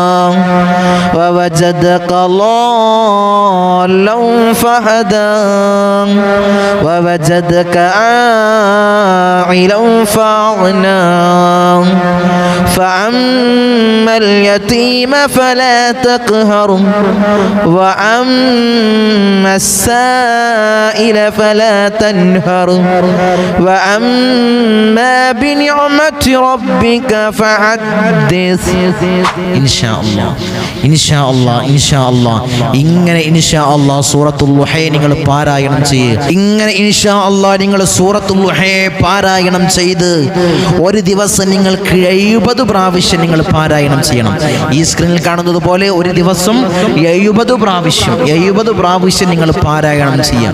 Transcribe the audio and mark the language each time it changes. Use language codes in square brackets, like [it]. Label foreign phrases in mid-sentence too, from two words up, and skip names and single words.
[ar] ووجدك ضالا فهدى ووجدك عائلا فأغنى فأما اليتيم فلا تقهر وأما السائل فلا تنهر وأما بنعمة ربك فحدث إن شاء الله ഇങ്ങനെ إن شاء الله [ml] സൂറത്തുൽ ളുഹയെ നിങ്ങൾ പാരായണം ചെയ്യ്. ഇങ്ങനെ [ar] إن شاء الله [ml] നിങ്ങൾ സൂറത്തുൽ ളുഹയെ പാരായണം ചെയ്ത് ഒരു ദിവസം നിങ്ങൾക്ക് 70 പ്രാവശ്യം നിങ്ങൾ പാരായണം ചെയ്യണം. ഈ സ്ക്രീനിൽ കാണുന്നത് പോലെ ഒരു ദിവസം 70 പ്രാവശ്യം നിങ്ങൾ പാരായണം ചെയ്യാം.